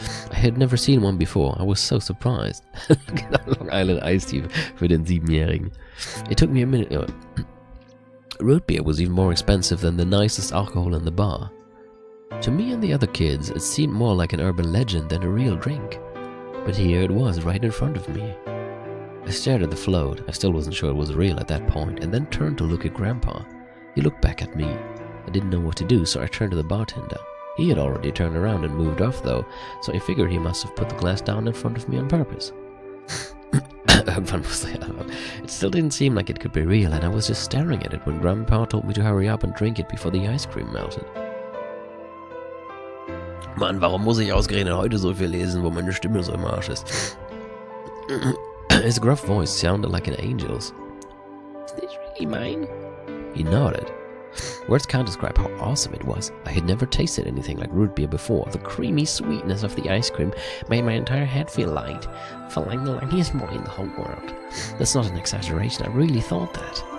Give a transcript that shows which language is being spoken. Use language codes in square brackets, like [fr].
[en] I had never seen one before. I was so surprised. [de] Long Island Iced Tea für den 7-Jährigen. [en] It took me a minute. Root beer was even more expensive than the nicest alcohol in the bar. To me and the other kids, it seemed more like an urban legend than a real drink. But here it was, right in front of me. I stared at the float. I still wasn't sure it was real at that point, and then turned to look at Grandpa. He looked back at me. I didn't know what to do, so I turned to the bartender. He had already turned around and moved off though, so I figured he must have put the glass down in front of me on purpose. It still didn't seem like it could be real, and I was just staring at it when Grandpa told me to hurry up and drink it before the ice cream melted. [de] Mann, warum muss ich ausgerechnet heute so viel lesen, wo meine Stimme so im Arsch ist? [en] His gruff voice sounded like an angel's. Is this really mine? He nodded. Words can't describe how awesome it was. I had never tasted anything like root beer before. The creamy sweetness of the ice cream made my entire head feel light. Felt like the luckiest boy in the whole world. That's not an exaggeration, I really thought that.